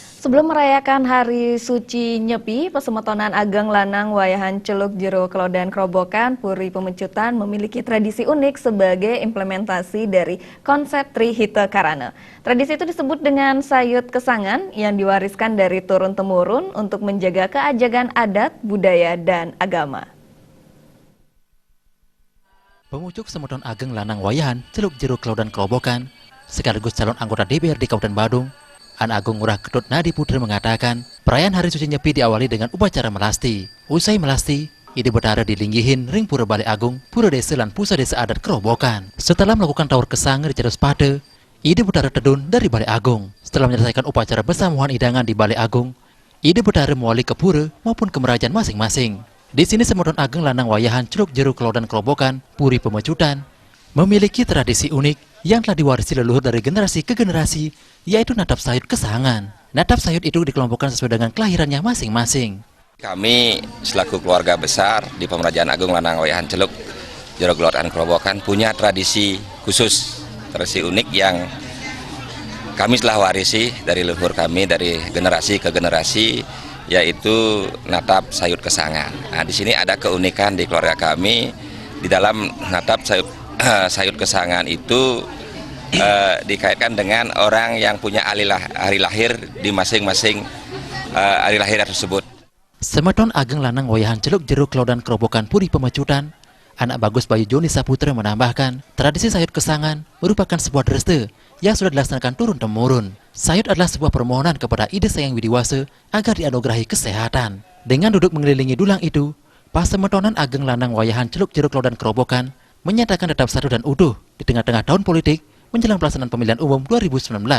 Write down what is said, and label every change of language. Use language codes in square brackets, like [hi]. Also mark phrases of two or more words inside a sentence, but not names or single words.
[id] Sebelum merayakan Hari Suci Nyepi, Pasemetonan Ageng Lanang Wayahan Celuk Jero Klodan Krobokan Puri Pemecutan memiliki tradisi unik sebagai implementasi dari konsep Trihita Karana. Tradisi itu disebut dengan sayut kesangan yang diwariskan dari turun-temurun untuk menjaga keajagan adat, budaya, dan agama. Pemucuk Semeton Ageng Lanang Wayahan Celuk Jero Klodan Krobokan sekaligus calon anggota DPRD Kabupaten Badung, An Agung Ngurah Ketut Nadi Putra mengatakan, perayaan Hari Suci Nyepi diawali dengan upacara melasti. Usai melasti, ide betara [ban] dilinggihin ring [id] Pura Balai Agung, Pura Desa dan Pusat Desa Adat Krobokan. Setelah melakukan tawur kesang di Cerus Pade, ide betara tedun dari Balai Agung. Setelah menyelesaikan upacara besamuhan hidangan di Balai Agung, ide betara mewali ke Pura maupun ke Merajaan masing-masing. Di sini Semeton Ageng Lanang Wayahan Celuk Jero Klodan Krobokan Puri Pemecutan memiliki tradisi unik yang telah diwarisi leluhur dari generasi ke generasi, yaitu natap sayut kesangan. Natap sayut itu dikelompokkan sesuai dengan kelahirannya masing-masing. Kami selaku keluarga besar di Pemerajaan Agung Lanang Wayahan Celuk Jero Klodan Krobokan punya tradisi khusus, tradisi unik yang kami telah warisi dari leluhur kami dari generasi ke generasi, yaitu natap sayut kesangan. Nah, di sini ada keunikan di keluarga kami. Di dalam natap sayut kesangan itu dikaitkan dengan orang yang punya hari lahir di masing-masing hari lahir tersebut. Semeton Ageng Lanang Wayahan Celuk Jero Klodan Krobokan Puri Pemecutan, anak Bagus Bayu Joni Saputra menambahkan, tradisi sayut kesangan merupakan sebuah dreste yang sudah dilaksanakan turun-temurun. Sayut adalah sebuah permohonan kepada Ida Sang Widiwasa agar dianugerahi kesehatan. Dengan duduk mengelilingi dulang itu, Pasemetonan Ageng Lanang Wayahan Celuk Jero Klodan Krobokan menyatakan tetap satu dan utuh di tengah-tengah tahun politik menjelang pelaksanaan pemilihan umum 2019.